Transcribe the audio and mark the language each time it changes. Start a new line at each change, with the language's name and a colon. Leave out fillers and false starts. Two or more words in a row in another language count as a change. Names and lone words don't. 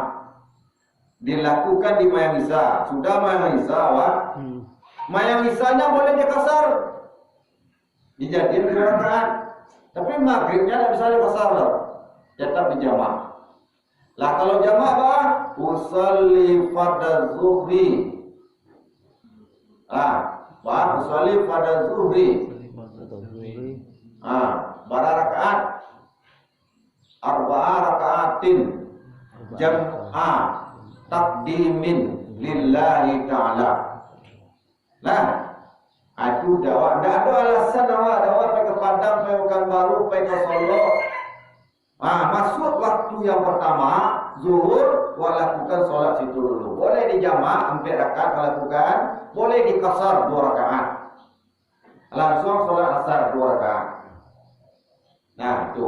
Malay: Dilakukan di mayang isya. Sudah mayang isya awak. Mayang isyanya boleh dikasar. Dijadikan 2 rakaat. Tapi maghribnya tidak bisa dikasar dah. Tetap di jamak. Lah kalau jamak bah
Arabic: أصلي فرض الظهر. أصلي فرض الظهر.
Malay: Berapa rakaat?
Arabic: 4 ركعات جمع تقديم لله تعالى.
Malay: Nah, itu dakwah. Tidak ada alasan dakwah pergi ke Padang, pergi ke Pekanbaru, pergi ke Solo. Masuk waktu yang pertama zuhur, lakukan solat situ dulu. Boleh dijamak 4 rakaat lakukan, boleh dikasar 2 rakaat. Langsung solat asar 2 rakaat. Nah, itu.